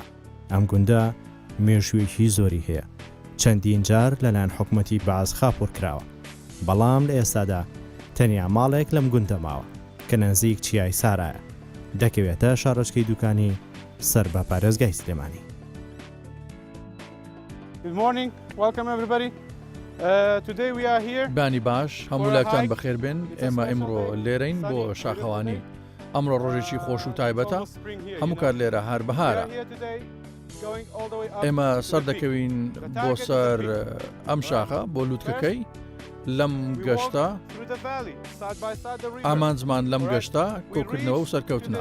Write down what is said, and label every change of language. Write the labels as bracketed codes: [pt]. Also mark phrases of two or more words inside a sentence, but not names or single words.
[ckb] ئەم گوندە مێژوویەکی زۆری هەیە. چەندین جار لەلایەن حکومەتی بەعاز خاپۆر کراوە. بەڵام لە ئێستادا تەنیا ماڵێک لەم گوندە ماوە کە نزیک چیای سارایە. دەکەوێتە شارۆچکەی دوکانی سەر بە پارێزگای سلێمانی. [en] Good morning, welcome everybody. Today we are here. [ckb] بانی باش هەموو لاکتان بەخێر بێن. ئێمە ئێمڕۆ لێرەین بۆ شاخەوانی. ئەمڕۆ ڕۆژێکی خۆش و تایبەتە. هەموو کار لێرە هەر بەهارە. ئێمە سەر دەکەوین بۆ سەر ئەم شاخە بۆ لووتکەکەی لەم گەشتە ئامانجمان لەم گەشتە کۆکردنەوە و سەرکەوتنە.